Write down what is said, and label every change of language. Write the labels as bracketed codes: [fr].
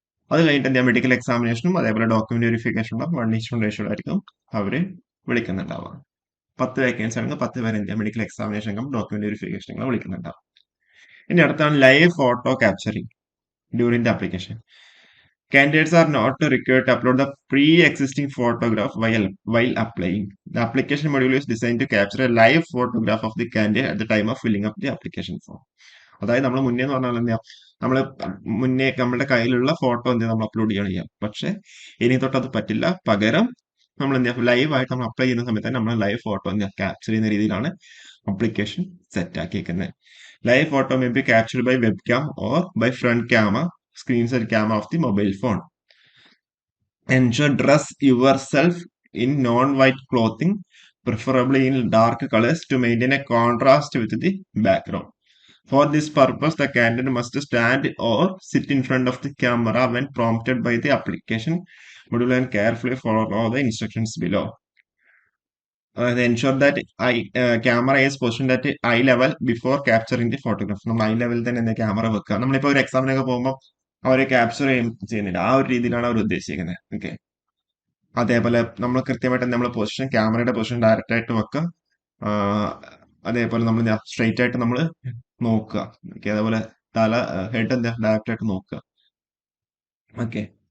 [ml] അത് കഴിഞ്ഞിട്ട് എന്താ മെഡിക്കൽ എക്സാമിനേഷനും അതേപോലെ ഡോക്യുമെന്റ് വെരിഫിക്കേഷൻ ഉണ്ടാവും. 1:1 റേഷ്യോ ആയിരിക്കും അവര് വിളിക്കുന്നുണ്ടാവുക. 10 വേക്കൻസി ആണെങ്കിൽ 10 പേര് എന്താ മെഡിക്കൽ എക്സാമിനേഷൻ ഡോക്യുമെന്റ് വെരിഫിക്കേഷൻ വിളിക്കുന്നുണ്ടാവും. ഇനി അടുത്താണ് [en] Live photo capturing during the application. Candidates are not required to upload the pre-existing photograph while applying. The application module is designed to capture a live photograph of the candidate at the time of filling up the application form. [ml] അതായത് നമ്മൾ മുന്നേ എന്ന് പറഞ്ഞാൽ എന്താ നമ്മൾ മുന്നേ നമ്മുടെ കയ്യിലുള്ള ഫോട്ടോ എന്ത് നമ്മൾ അപ്ലോഡ് ചെയ്യാം. പക്ഷെ ഇനി തൊട്ട് അത് പറ്റില്ല. പകരം നമ്മൾ എന്താ ലൈവ് ആയിട്ട് നമ്മൾ അപ്ലൈ ചെയ്യുന്ന സമയത്ത് നമ്മൾ ലൈവ് ഫോട്ടോ എന്താ ക്യാപ്ചർ ചെയ്യുന്ന രീതിയിലാണ് application set ആക്കിയിരിക്കുന്നത്. [en] Live photo may be captured by web cam or by front camera, screenshot camera of the mobile phone. Ensure dress yourself in non-white clothing, preferably in dark colors, to maintain a contrast with the background. For this purpose, the candidate must stand or sit in front of the camera when prompted by the application module and carefully follow all the instructions below. Ensure that camera is positioned at eye level before capturing the photograph. [ml] നമ്മൾ I ലെവലിൽ തന്നെ എന്താ camera വെക്കുക. നമ്മളിപ്പോ ഒരു എക്സാമിനൊക്കെ പോകുമ്പോൾ അവരെ capture ചെയ്യുന്നില്ല. ആ ഒരു രീതിയിലാണ് അവർ ഉദ്ദേശിക്കുന്നത്. ഓക്കെ. അതേപോലെ നമ്മൾ കൃത്യമായിട്ട് നമ്മൾ പൊസിഷൻ ക്യാമറയുടെ പൊസിഷൻ ഡയറക്റ്റ് ആയിട്ട് വെക്കുക. അതേപോലെ നമ്മൾ സ്ട്രെയിറ്റ് ആയിട്ട് നമ്മൾ നോക്കുക. ഓക്കെ. അതേപോലെ തല ഹെഡ് എന്താ ഡയറക്റ്റ് ആയിട്ട് നോക്കുക. ഓക്കെ.